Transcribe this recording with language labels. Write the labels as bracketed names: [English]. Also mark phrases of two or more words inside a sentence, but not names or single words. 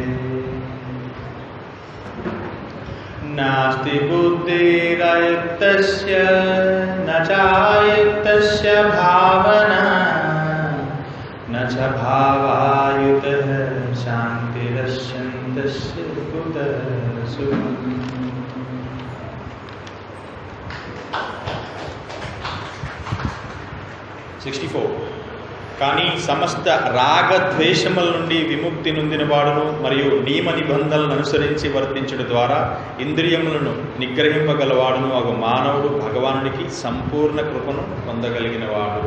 [Sanskrit] नास्ति बुद्धिरयुक्तस्य न चायुक्तस्य भावना न च भावायुतः शान्तिरस्यन्तस्य कुतः सुखम्। [Telugu] కానీ సమస్త రాగద్వేషముల నుండి విముక్తి నొందిన వాడును మరియు నియమ నిబంధనలను అనుసరించి వర్తించడం ద్వారా ఇంద్రియములను నిగ్రహింపగలవాడును అగు మానవుడు భగవానుడికి సంపూర్ణ కృపను పొందగలిగిన వాడు.